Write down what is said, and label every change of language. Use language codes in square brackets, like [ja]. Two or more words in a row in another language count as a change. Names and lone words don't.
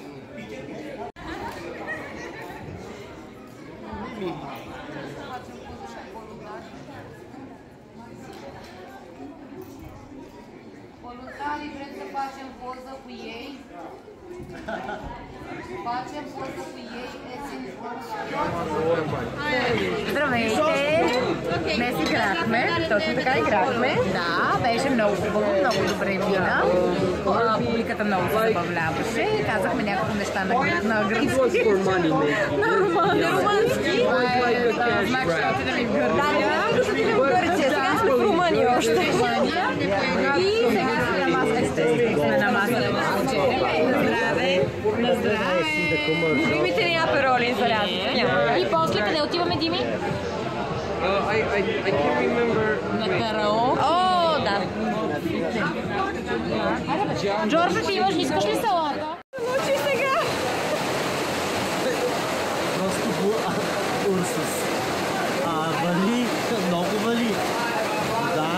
[ro] Voluntarii, vreți să facem poză cu ei? Facem poză cu ei, [bg] Здравейте! Днес играхме, точно така играхме. Да, беше много хубаво, много добре мина. Публиката много се забавляваше. Казахме няколко неща на гръцки. На румънски. Знак, че отидем в Гърция. Да, отидем в Гърция. Сега сме в Румъния още. И сега сме на масата. Сме на масата. Здраве! На здраве! Любимите ни апероли за лято. И после къде отиваме, Дими? [en] I can't remember. [bg] На караоке. О, да. Джорджо, ти имаш, искаш ли салата? Научи сега. Просто Урсус. Вали, много вали. Да.